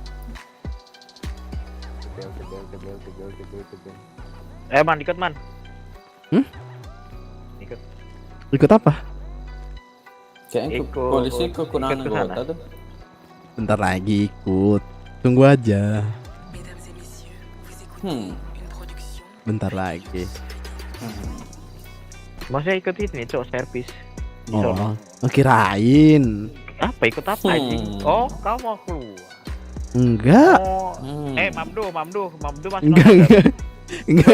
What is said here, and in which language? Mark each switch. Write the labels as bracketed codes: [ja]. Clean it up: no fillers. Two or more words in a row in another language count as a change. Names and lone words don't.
[id] Tebel. Man, ikut man. Hmm? Ikut. Ikut apa? Kayaknya Ikut- polisi ke Kunang ikut ke sana. Anggota tuh. Bentar lagi ikut. Tunggu aja. [fr] Mesdames et messieurs, vous écoutez Hmm. une production. [id] Bentar lagi. Maksudnya ikut ini, Cok, servis. Di Oh, sono. kirain. Apa ikut apa anjing? Oh, kau mau keluar. Enggak. Oh, Hmm. Mamdu masih Enggak, nonton, enggak. Enggak,